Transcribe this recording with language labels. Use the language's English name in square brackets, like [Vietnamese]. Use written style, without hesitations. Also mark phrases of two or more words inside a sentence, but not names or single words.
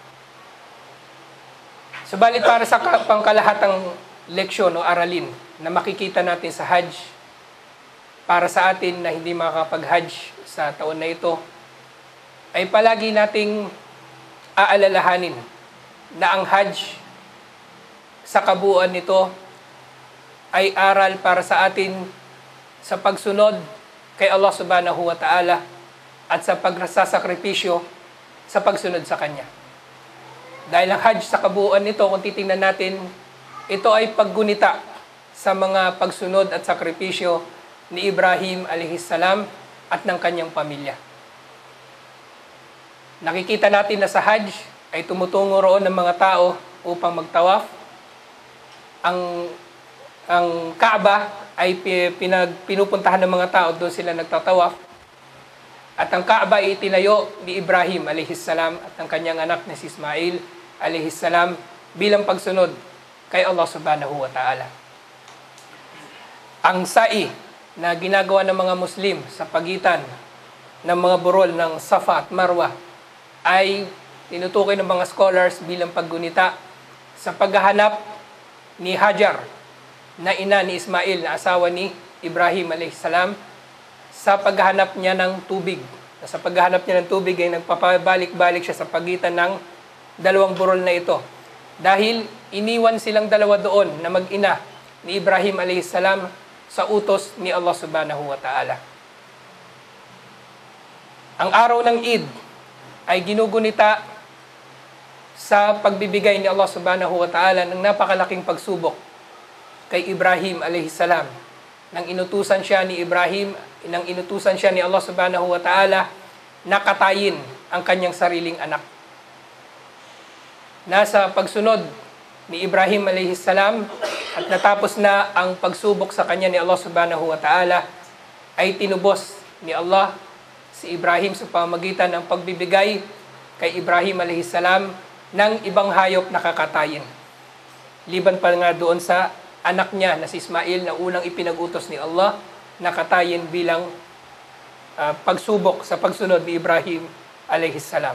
[Filipino] Subalit para sa pangkalahatang leksyon o aralin na makikita natin sa Hajj, para sa atin na hindi makakapag-Hajj sa taon na ito, ay palagi nating aalalahanin na ang Hajj sa kabuuan nito ay aral para sa atin sa pagsunod kay Allah [Arabic] سبحانه وتعالى [Filipino] at sa pagsasakripisyo sa pagsunod sa Kanya. Dahil ang Hajj sa kabuuan nito, kung titingnan natin, ito ay paggunita sa mga pagsunod at sakripisyo ni Ibrahim alaihissalam at ng kanyang pamilya. Nakikita natin na sa Hajj ay tumutungo roon ng mga tao upang magtawaf. Ang Kaaba ay pinupuntahan ng mga tao, doon sila nagtatawaf. At ang Kaaba ay itinayo ni Ibrahim alaihissalam at ang kanyang anak na si Ismail alaihissalam bilang pagsunod kay Allah [Arabic] سبحانه وتعالى. [Filipino] Ang sa'i na ginagawa ng mga Muslim sa pagitan ng mga burol ng Safa at Marwa ay tinutukoy ng mga scholars bilang paggunita sa paghahanap ni Hajar na ina ni Ismail na asawa ni Ibrahim alaihissalam sa paghahanap niya ng tubig. Sa paghahanap niya ng tubig ay nagpapabalik-balik siya sa pagitan ng dalawang burol na ito. Dahil iniwan silang dalawa doon na mag-ina ni Ibrahim alaihissalam sa utos ni Allah [Arabic] سبحانه وتعالى. [Filipino] Ang araw ng Eid ay ginugunita sa pagbibigay ni Allah [Arabic] سبحانه وتعالى [Filipino] ng napakalaking pagsubok kay Ibrahim alaihissalam. Nang inutusan siya ni Ibrahim, nang inutusan siya ni Allah [Arabic] سبحانه وتعالى [Filipino] na katayin ang kanyang sariling anak. Nasa pagsunod ni Ibrahim alaihissalam at natapos na ang pagsubok sa kanya ni Allah [Arabic] سبحانه وتعالى, [Filipino] ay tinubos ni Allah si Ibrahim sa pamamagitan ng pagbibigay kay Ibrahim alaihissalam ng ibang hayop na kakatayin. Liban pa nga doon sa anak niya na si Ismail na unang ipinag-utos ni Allah na katayin bilang pagsubok sa pagsunod ni Ibrahim alaihissalam.